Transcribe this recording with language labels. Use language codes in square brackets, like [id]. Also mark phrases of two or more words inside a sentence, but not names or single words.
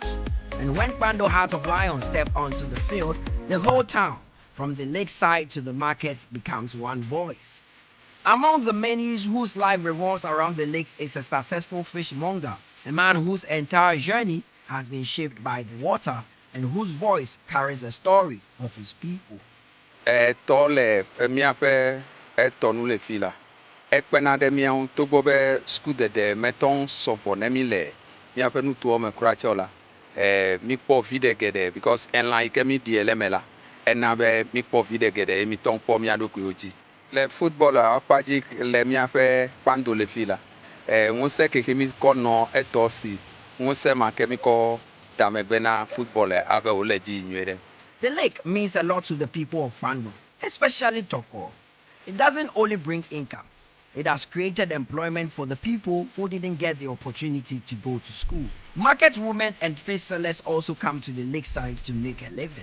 [en] And when Pando Heart of Lion step onto the field, the whole town, from the lakeside to the market, becomes one voice. Among the many whose life revolves around the lake is a successful fishmonger, a man whose entire journey has been shaped by the water and whose voice carries the story of his people. [ee] Tɔ le míaƒe etɔnu le fi la. Ekpena ɖe míawo togbɔ be sukudede metɔwo sɔgbɔ ne mi le míaƒe nutowo me kura tsɛ o la. Mikpɔ vi ɖe geɖe because elã yi ke mi ɖi le me la, ena be mikpɔ vi ɖe geɖe mi tɔ kpɔ mía ɖokuiwo dzi. Le football la ƒe dzi le míaƒe Pando le fi la. Ŋusẽ keke mi kɔ nɔ etɔ si ŋusẽ ma ke mi kɔ da megbe na football abe wòle dzi nyuie ɖe. [en] The lake means a lot to the people of Pando, especially Toko. It doesn't only bring income. It has created employment for the people who didn't get the opportunity to go to school. Market women and fish sellers also come to the lakeside to make a living.